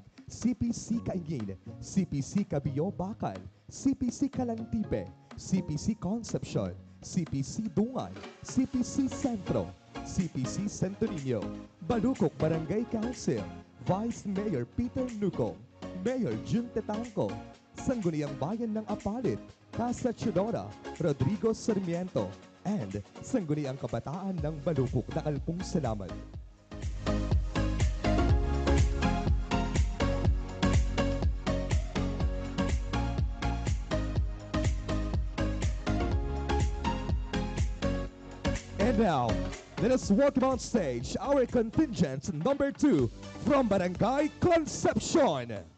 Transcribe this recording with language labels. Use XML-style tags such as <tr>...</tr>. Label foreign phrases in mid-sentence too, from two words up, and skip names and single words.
<en>CPC Kaingin, CPC Cabio Bakal, CPC Kalantipe, CPC Concepcion, CPC Dungan, CPC Centro, CPC Santo Niño, Balukok Barangay Council, Vice Mayor Peter Nucong, Mayor Jun Tetangco, Sangguniang Bayan ng Apalit, Casa Chidora, Rodrigo Sarmiento, and Sangguniang Kabataan ng Balukok.</en> <pam>Dakal pong salamat.</pam> <en>And now, let us welcome on stage our contingent number 2 from Barangay Concepcion.</en>